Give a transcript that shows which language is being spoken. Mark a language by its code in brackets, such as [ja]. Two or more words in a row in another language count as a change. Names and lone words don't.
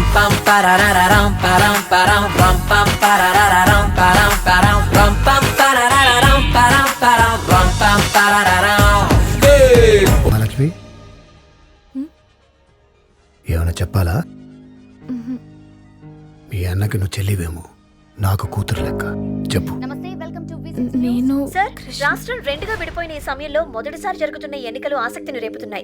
[te] pam parararam param param ram pam parararam param param ram pam parararam param param ram pam parararam. మహాలక్ష్మి ఏమైనా చెప్పాలా? మీ అన్నకి నువ్వు చెల్లివేమో, నాకు కూతురు లెక్క. చెప్పు. నేను సార్, రాష్ట్రం రెండుగా విడిపోయిన ఈ సమయంలో మొదటిసారి జరుగుతున్న ఎన్నికలు ఆసక్తిని రేపుతున్నాయి.